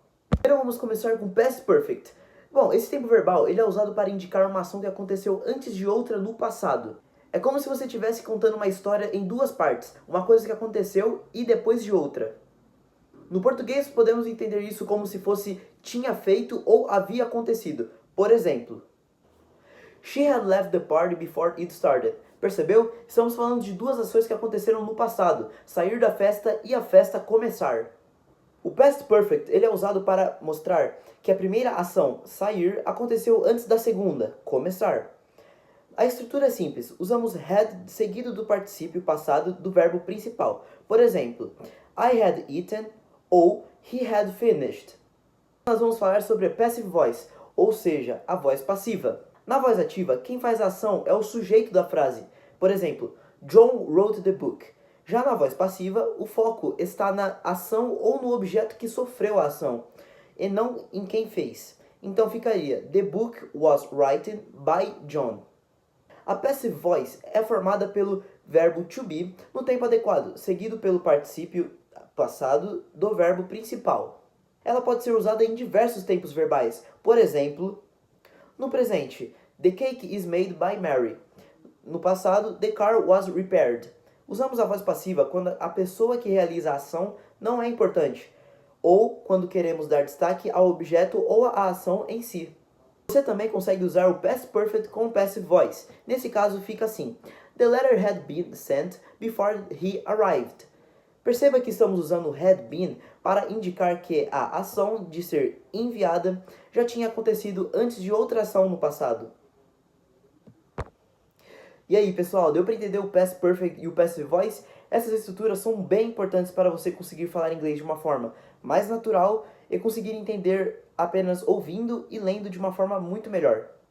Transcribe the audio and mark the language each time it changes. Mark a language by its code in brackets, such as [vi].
[pt] Primeiro vamos começar com Past Perfect. Bom, esse tempo verbal ele é usado para indicar uma ação que aconteceu antes de outra no passado. É como se você estivesse contando uma história em duas partes, uma coisa que aconteceu e depois de outra. No português podemos entender isso como se fosse tinha feito ou havia acontecido. Por exemplo, [en] She had left the party before it started. [pt] Percebeu? Estamos falando de duas ações que aconteceram no passado, sair da festa e a festa começar. O Past Perfect ele é usado para mostrar que a primeira ação, sair, aconteceu antes da segunda, começar. A estrutura é simples, usamos had seguido do particípio passado do verbo principal. Por exemplo, [en] I had eaten [pt] ou [en] he had finished. [pt] Nós vamos falar sobre a passive voice, ou seja, a voz passiva. Na voz ativa, quem faz a ação é o sujeito da frase. Por exemplo, [en] John wrote the book. [pt] Já na voz passiva, o foco está na ação ou no objeto que sofreu a ação, e não em quem fez. Então ficaria, [en] the book was written by John. [pt] A passive voice é formada pelo verbo to be no tempo adequado, seguido pelo particípio passado do verbo principal. Ela pode ser usada em diversos tempos verbais. Por exemplo, no presente, [en] the cake is made by Mary. [pt] No passado, [en] the car was repaired. [pt] Usamos a voz passiva quando a pessoa que realiza a ação não é importante, ou quando queremos dar destaque ao objeto ou à ação em si. Você também consegue usar o Past Perfect com o Passive Voice. Nesse caso fica assim: [en] The letter had been sent before he arrived. [pt] Perceba que estamos usando o had been para indicar que a ação de ser enviada já tinha acontecido antes de outra ação no passado. E aí pessoal, deu para entender o Past Perfect e o Passive Voice? Essas estruturas são bem importantes para você conseguir falar inglês de uma forma mais natural e conseguir entender apenas ouvindo e lendo de uma forma muito melhor.